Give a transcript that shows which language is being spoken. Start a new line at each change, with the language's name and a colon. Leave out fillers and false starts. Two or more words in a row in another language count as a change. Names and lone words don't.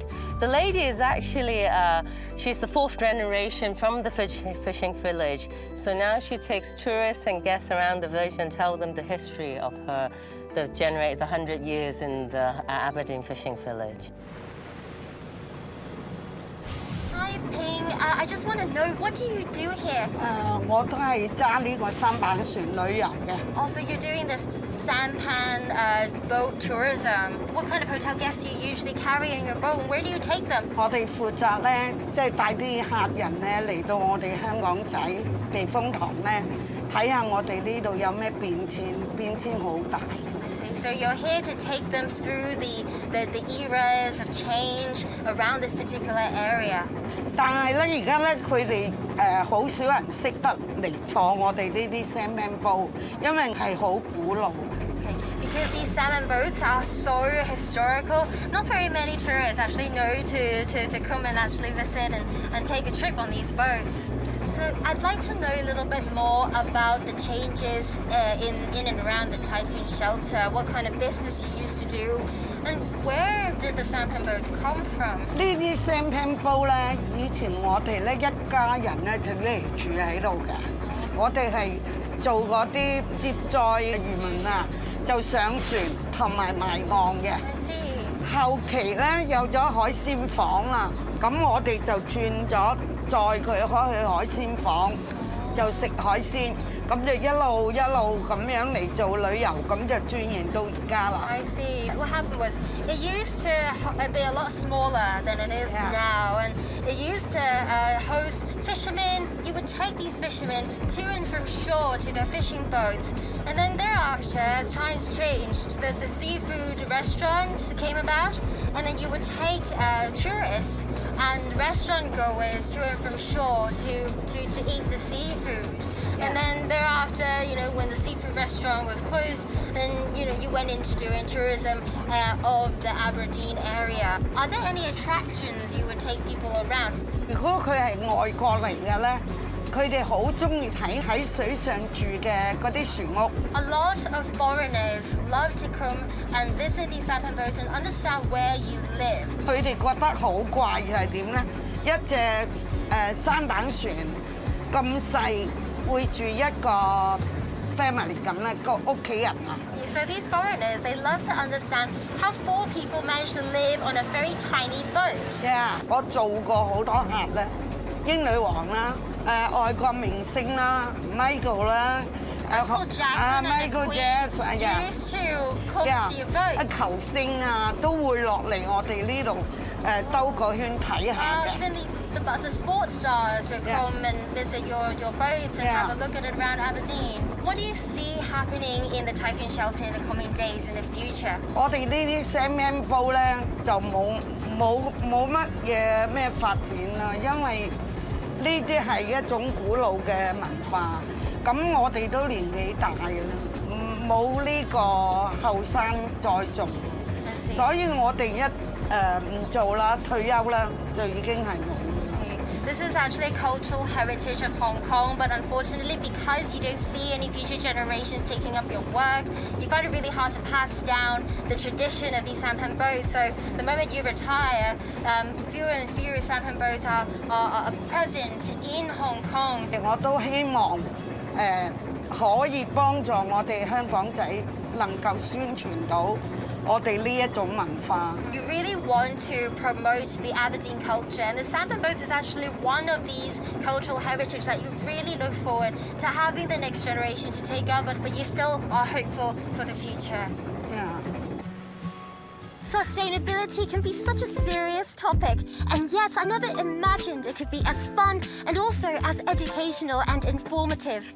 English: The lady is actually, she's the 4th generation from the fishing village. So now she takes tourists and guests around the village and tell them the history of her, the 100 years in the Aberdeen Fishing Village. Hi, Ping. I just want to know, what do you do here?
Cantonese: 我都係揸呢個三板船旅遊嘅。
English: Also, you're doing this sampan boat tourism. What kind of hotel guests do you usually carry in your boat, and where do you take them?
Cantonese: 我哋負責咧，即係帶啲客人咧嚟到我哋香港仔避風塘咧，睇下我哋呢度有咩變遷好大。
English: So you're here to take them through the eras of change around this particular area.
Cantonese: 但係咧，而家咧佢哋好少人識得嚟坐我哋呢啲
English: salmon boat，
Cantonese: 因為係好古老。
English: Because these salmon boats are so historical, not very many tourists actually know to come and actually visit and take a trip on these boats. So I'd like to know a little bit more about the changes in and around the typhoon shelter, what kind of business you used to do, and where did the sampan boats come from?
Cantonese: 呢啲
English: sampan boat
Cantonese: 咧，以前我哋咧一家人咧就嚟住喺度嘅，我哋係做嗰啲接載漁民啊。就上船同埋埋岸嘅。後期咧有咗海鮮房啦，咁我哋就轉咗載佢開去海鮮房，就食海鮮，咁就一路咁樣嚟做旅遊，咁就轉型到而家啦。
English: I see. What happened was it used to be a lot smaller than it is now, and it used to host fishermen. You would take these fishermen to and from shore to their fishing boats, and then thereafter, as times changed, the seafood restaurant came about, and then you would take tourists and restaurant goers to and from shore to eat the seafood. And then thereafter, you know, when the seafood restaurant was closed, then, you know, you went into doing tourism of the Aberdeen area. Are there any attractions you would take people around?
Cantonese: 如果佢係外國嚟嘅咧，佢哋好中意睇喺水上住嘅嗰啲船屋。
English: A lot of foreigners love to come and visit these sampan boats and understand where you live.
Cantonese: 佢哋覺得好怪嘅係點咧？一隻三板船咁細，會住一個 family 咁咧，個屋企人啊。
English: So these foreigners, they love to understand how 4 people manage to live on a very tiny boat. Yeah，
Cantonese: 我做過好多客咧，英女王啦，外國明星啦 ，Michael 啦。
English: Michael Jackson and the Queen used to come to your boat.
Cantonese: 球星啊，都會落嚟我哋呢度兜個圈睇下嘅。
English: Even the sports stars would come and visit your boats and have a look at it around Aberdeen. What do you see happening in the typhoon shelter in the coming days in the future?
Cantonese: 我哋呢啲
English: salmon boat
Cantonese: 咧就冇乜嘢咩發展啦，因為呢啲係一種古老嘅文化。咁我哋都年紀大啦，冇呢個後生再做，所以我哋一唔做啦，退休啦，就已經係冇。
English: This is actually a cultural heritage of Hong Kong, but unfortunately, because you don't see any future generations taking up your work, you find it really hard to pass down the tradition of these sampan boats. So the moment you retire, fewer and fewer sampan boats are present in Hong Kong.
Cantonese: 我都希望可以幫助我哋香港仔能夠宣傳到我哋呢一種文化。
English: You really want to promote the Aberdeen culture, and the sampan boats is actually one of these cultural heritage that you really look forward to having the next generation to take up, but you still are hopeful for the future. Yeah. Sustainability can be such a serious topic, and yet I never imagined it could be as fun and also as educational and informative.